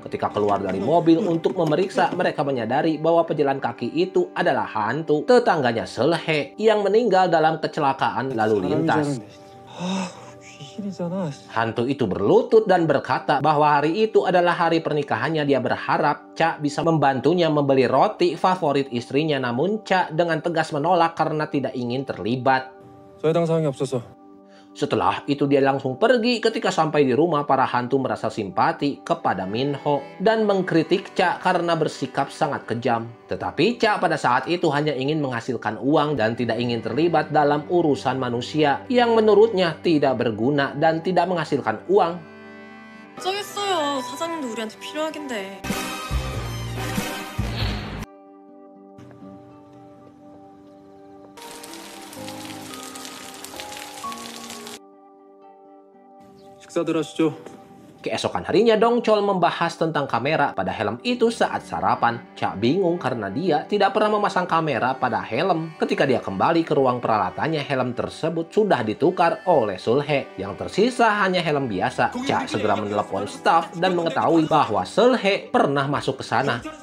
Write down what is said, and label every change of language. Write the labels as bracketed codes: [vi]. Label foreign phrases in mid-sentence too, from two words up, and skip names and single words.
[id] Ketika keluar dari mobil untuk memeriksa, mereka menyadari bahwa pejalan kaki itu adalah hantu tetangganya Solhe yang meninggal dalam kecelakaan lalu lintas. Hantu itu berlutut dan berkata bahwa hari itu adalah hari pernikahannya. Dia berharap Cha bisa membantunya membeli roti favorit istrinya, namun Cha dengan tegas menolak karena tidak ingin terlibat. [ko] 해당 사항이 없어서. [id] Setelah itu dia langsung pergi. Ketika sampai di rumah, para hantu merasa simpati kepada Minho dan mengkritik Cha karena bersikap sangat kejam. Tetapi Cha pada saat itu hanya ingin menghasilkan uang dan tidak ingin terlibat dalam urusan manusia yang menurutnya tidak berguna dan tidak menghasilkan uang. [ko] 걱정했어요. 사장님도 우리한테 필요하긴데. 식사들 하시죠. [id] Keesokan harinya Dongchol membahas tentang kamera pada helm itu saat sarapan. Cha bingung karena dia tidak pernah memasang kamera pada helm. Ketika dia kembali ke ruang peralatannya, helm tersebut sudah ditukar oleh Solhe. Yang tersisa hanya helm biasa. Cha segera menelepon staf dan mengetahui bahwa Solhe pernah masuk ke sana.